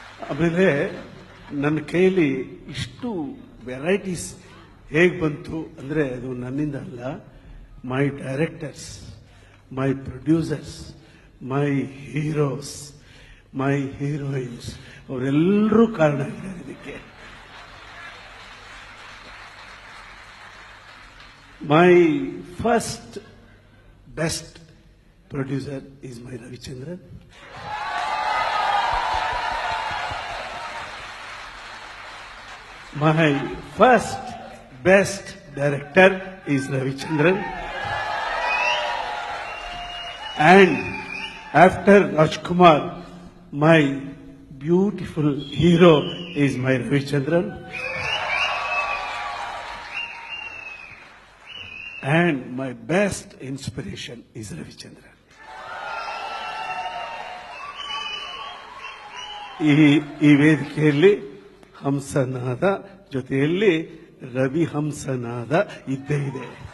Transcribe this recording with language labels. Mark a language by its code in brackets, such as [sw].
[kn] ಆಮೇಲೆ ನನ್ನ ಕೈಯಲ್ಲಿ ಇಷ್ಟು ವೆರೈಟೀಸ್ ಹೇಗೆ ಬಂತು ಅಂದ್ರೆ ಅದು ನನ್ನಿಂದ ಅಲ್ಲ, [en] my directors, my producers, my heroes, my heroines [kn] ಅವರೆಲ್ಲರೂ ಕಾರಣ ಆಗಿದ್ದಾರೆ ಇದಕ್ಕೆ. [en] My first best producer is my Ravichandran. My first best director is Ravichandran. And after Rajkumar, my beautiful hero is my Ravichandran. And my best inspiration is Ravichandran. [kn] ಈ ವೇದಿಕೆಯಲ್ಲಿ ಹಂಸನಾದ ಜೊತೆಯಲ್ಲಿ ರವಿ ಹಂಸನಾದ ಇದ್ದೇ ಇದೆ.